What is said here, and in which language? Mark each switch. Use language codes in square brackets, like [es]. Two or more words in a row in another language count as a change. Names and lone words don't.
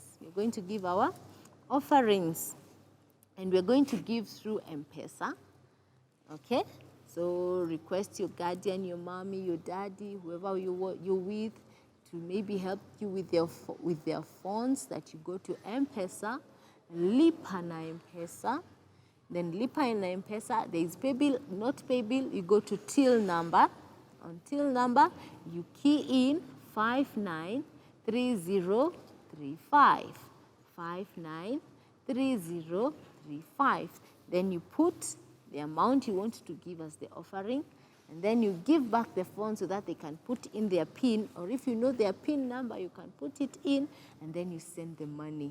[en] We're going to give our offerings. And we're going to give through M-Pesa. Okay? So request your guardian, your mommy, your daddy, whoever you're with, to maybe help you with their phones, that you go to M-Pesa, Lipa na M-Pesa. Then Lipa na M-Pesa, there is pay bill, not pay bill, you go to till number. On till number, you key in 593035. 593035. Then you put the amount you want to give as the offering, and then you give back the phone so that they can put in their PIN, or if you know their PIN number, you can put it in, and then you send the money.